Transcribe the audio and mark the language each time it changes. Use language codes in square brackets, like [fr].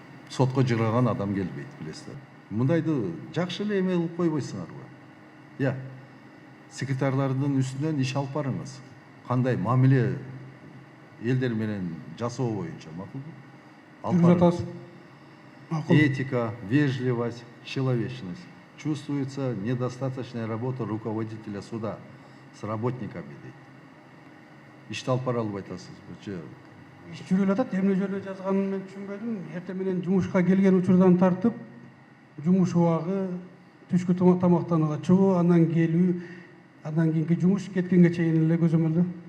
[ky] Сотко жыргаган адам келбейт, билесиздер. Мындайды жакшы эле эме кылып койбойсуңарбы? Я, секретарлардын үстүнөн иш алып барыңыз. Кандай мамиле элдер менен жасоо боюнча, макулбу? жүргүзүп атабыз. Макул. [ru] Этика, вежливость, человечность. Чувствуется недостаточная работа руководителя суда с работниками [ky] дейт. Ишти алып бара албай атасыз. Иш жүрүп атат, эмне жөнүндө жазганын мен түшүнбөдүм. Эртең менен жумушка келген учурдан тартып, жумуш убагы, түшкү тамактанууга чыгуу, андан келүү, андан кийинки жумуш кеткенге чейин эле көзөмөлдө.